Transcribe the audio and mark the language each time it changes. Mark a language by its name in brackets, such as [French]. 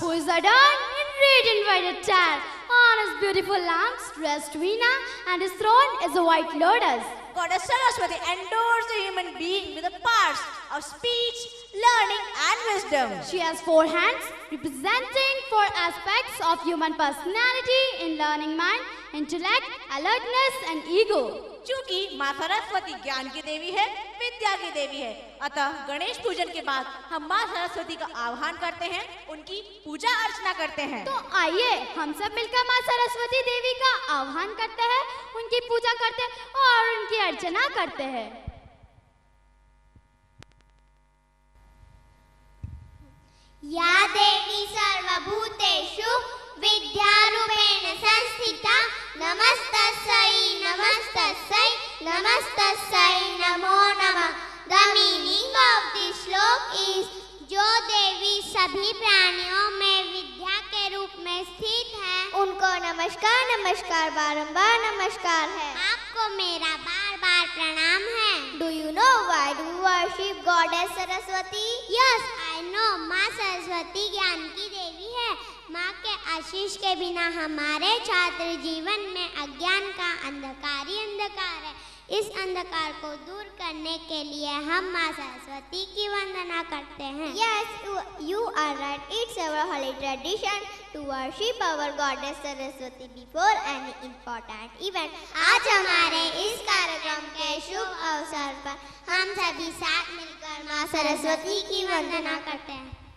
[English] Who is adorned in radiant white attire. On his beautiful lamps dressed Veena, and his throne is a white lotus. Goddess Saraswati endows the human being with the powers of speech, learning, and wisdom. She has 4 hands representing 4 aspects of human personality in learning mind, intellect, alertness, and ego. [Hindi] चूंकि माँ सरस्वती ज्ञान की देवी है, विद्या की देवी है, अतः गणेश पूजन के बाद हम माँ सरस्वती का आह्वान करते हैं, उनकी पूजा अर्चना करते हैं। तो आइए हम सब मिलकर माँ सरस्वती देवी का आह्वान करते हैं, उनकी पूजा करते हैं और उनकी अर्चना करते हैं। [Sanskrit] या देवी सर्वभूतेषु विद्यारूपेण संस्थिता, नमस्तस्यै नमस्तस्यै नमस्तस्यै नमो नमः। [English] The meaning of this shloka is [Hindi] जो देवी सभी प्राणियों में विद्या के रूप में स्थित है, उनको नमस्कार नमस्कार बारंबार नमस्कार है। आपको मेरा बार बार प्रणाम है। [English] Do you know why do we worship Goddess Saraswati? Yes, I I know [Hindi] माँ सरस्वती ज्ञान की देवी है। माँ के आशीष के बिना हमारे छात्र जीवन में अज्ञान का अंधकार ही अंधकार है। इस अंधकार को दूर करने के लिए हम माँ सरस्वती की वंदना करते हैं। [English] Yes, you are right. It's our holy tradition to worship our goddess Saraswati before any important event. [Hindi] आज हमारे इस कार्यक्रम के शुभ अवसर पर हम सभी साथ मिलकर माँ सरस्वती की वंदना करते हैं।